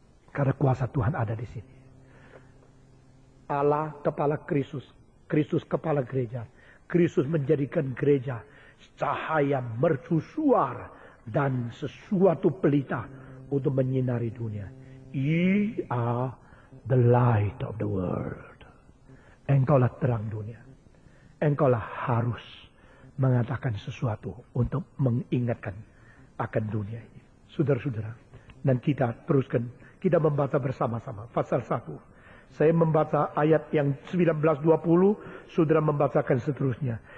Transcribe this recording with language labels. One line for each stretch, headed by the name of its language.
Indonesian: Karena kuasa Tuhan ada di sini. Allah kepala Kristus, Kristus kepala gereja. Kristus menjadikan gereja cahaya mercusuar dan sesuatu pelita untuk menyinari dunia.
English: Ye are the light of the world.
Indonesian: Engkaulah terang dunia. Engkaulah harus mengatakan sesuatu untuk mengingatkan akan dunia ini. Saudara-saudara, dan kita teruskan, kita membaca bersama-sama pasal 1. Saya membaca ayat yang 19-20, saudara membacakan seterusnya.